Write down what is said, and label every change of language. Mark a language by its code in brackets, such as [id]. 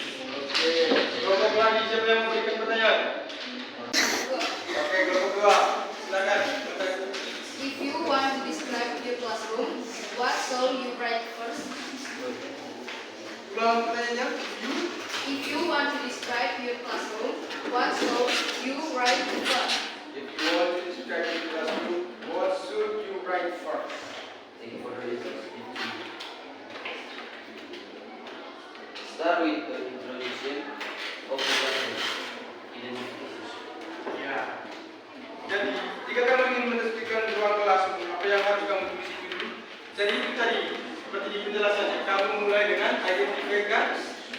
[id] Oke, kelompok lagi siapa yang memberikan pertanyaan? Oke, kelompok dua. Silakan. [en] If you want to describe your classroom, what shall you write first? [id] Ulang pertanyaannya. [en] If you want to describe your classroom, what shall you write first? If you want to describe your classroom, what should you write first? Thank you for the results. Start with the introduction of the classroom. Identification. [id] Ya. Jadi, jika kamu ingin mendeskripsikan ruang kelas, apa yang harus kamu tulis itu dulu? Jadi itu tadi, seperti di penjelasannya, kamu mulai dengan identifikasi.